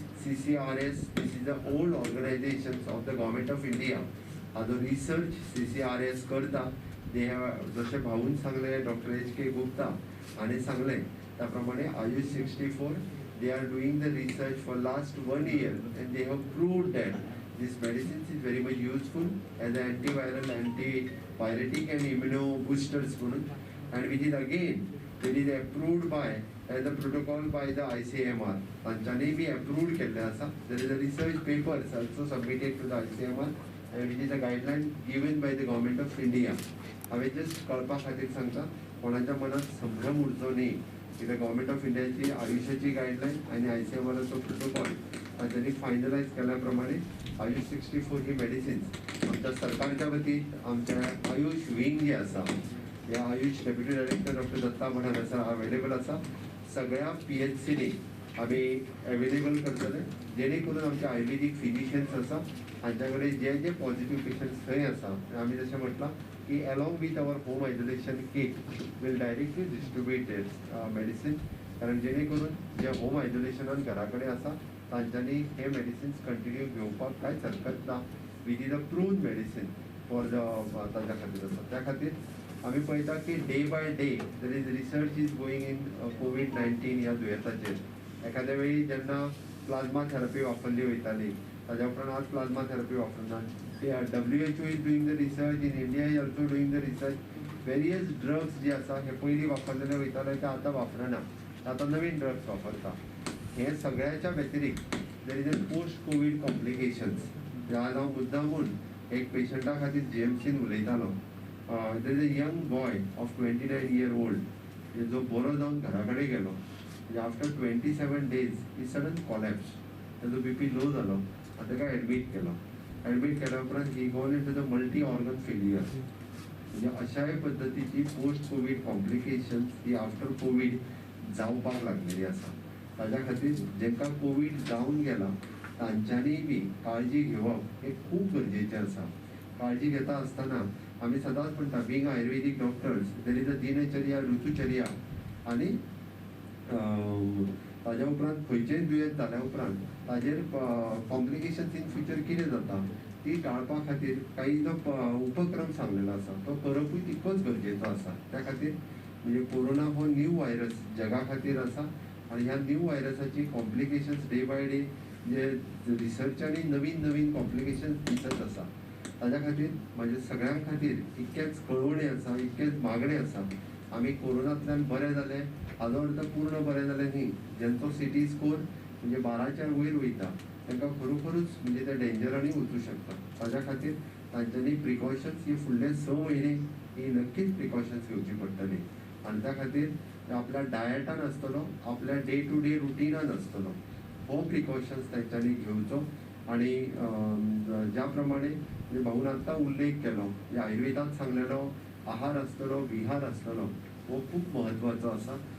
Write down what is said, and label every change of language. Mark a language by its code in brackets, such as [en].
[en] CCRAS this is the old organisation of the government of India. [gom] हाजो research CCRAS करता. ते जशें भाऊन सांगले डॉक्टर HK गुप्ता हांणी सांगले त्या प्रमाणे Ayush 64 [en] they are doing the research for last 1 year and they have proved that this medicine is very much useful as an antiviral, antipyretic and immunoboosters and which is again it is approved by as a protocol by the ICMR. [gom] तांच्यांनी बी approved केल्ले आसा. [en] There is a research papers also submitted to the ICMR and which is a guideline given by the government of India. [gom] हांवें just कळपा खातीर सांगता कोणाच्या मनात संभ्रम उरचो न्ही कित्याक गव्हर्मेंट ऑफ इंडियाची आयुषाची गायडलायन आणि ICMRचो प्रोटोकॉल त्यांनी फायनलायज केल्या प्रमाणे आयुष 64 ही मेडिसिन्स आमच्या सरकारच्या वतीन आमच्या आयुष विंग जी आसा ह्या Ayush deputy director doctor Datta भट हांगासर अवेलेबल आसा. सगळ्या PHCनी आमी अवेलेबल करतले जेणे करून आमचे आयुर्वेदीक फिजिशियन्स आसा हांच्या कडेन जे जे पॉझिटिव्ह पेशंट्स थंय आसा आमी जशें म्हटलां की [en] Along with our home isolation kit will directly distributed medicine. [gom] कारण जेणे करून जे होम आयसोलेशनान घरा कडेन आसा तांच्यांनी हे मेडिसिन्स कंटिन्यू घेवपाक कांयच हरकत ना. [en] with is a proved medicine for the [gom] ताच्या खातीर आसा. त्या खातीर आमी पळयता की [en] day by day there is research is going in COVID-19 [gom] ह्या दुयेंसाचेर. एखाद्या वेळी जेन्ना प्लाझ्मा थेरपी वापरली वयताली ताज्या उपरांत आज प्लाझ्मा थेरपी वापरनात. [en] WHO is doing the research, in India is also doing the research. [gom] Various drugs जे आसा हे पयलीं वापरलेले वयताले ते आतां वापरना, आतां नवीन ड्रग्स वापरता. हे सगळ्याच्या व्यतिरिक्त [en] There is a post COVID complications. [gom] आज हांव मुद्दामून एक पेशंटा खातीर GMCन उलयतालो. [en] there is a young boy of 29 year old [gom] जो बरो जावन घरा कडेन गेलो. [en] म्हणजे after 27 days he sudden collapse. [gom] ताजो BP लो जालो आनी ताका एडमीट केलो. एडमीट केल्या उपरांत [en] He gone into the multi organ failure. [gom] म्हणजे अशाय पद्दतीची पोस्ट कोविड कॉम्प्लिकेशन्स ही आफ्टर कोविड जावपाक लागलेली आसा. ताज्या खातीर जेंकां कोविड जावन गेला तांच्यांनी बी काळजी घेवप हे खूब गरजेचें आसा. काळजी घेता आसतना आमी सदांच म्हणटा बींग आयुर्वेदीक डॉक्टर्स देर इज अ दिनचर्या, ऋतुचर्या आनी ताज्या उपरांत खंयचेंय दुयेंस जाल्या उपरांत ताजेर कॉम्प्लिकेशन्स इन फ्युचर कितें जाता ती टाळपा खातीर काही जो उपक्रम सांगलेलो आसा तो करपूय तितकोच गरजेचो आसा. त्या खातीर म्हणजे कोरोना हो न्यू व्हायरस जगा खातीर आसा आनी ह्या new व्हायरसाची complications day by day जे रिसर्चांनी नवीन नवीन कॉम्प्लिकेशन्स दिसत आसा. ताज्या खातीर म्हाज्या सगळ्यां खातीर इतकेंच कळवणें आसा, इतकेंच मागणें आसा. आमी कोरोनांतल्यान बरे जाले हाजो अर्थ पूर्ण बरे जाले न्ही. जेंचो सिटी स्कोर म्हणजे 12च्या वयर वयता तांकां खरोखरूच म्हणजे ते डेंजरांनी वचूं शकता. ताज्या खातीर तांच्यांनी प्रिकॉशन्स ही फुडले 6 म्हयने ही नक्कीच प्रिकॉशन्स घेवची पडटली. आनी त्या खातीर आपल्या डायटान आसतलो, आपल्या डे टू डे रुटिनान आसतलो हो प्रिकॉशन्स तांच्यांनी घेवचो. आनी ज्या प्रमाणे म्हणजे भाऊन आत्तां उल्लेख केलो जे आयुर्वेदांत सांगलेलो आहार आसतलो, विहार आसतलो हो खूब म्हत्वाचो आसा.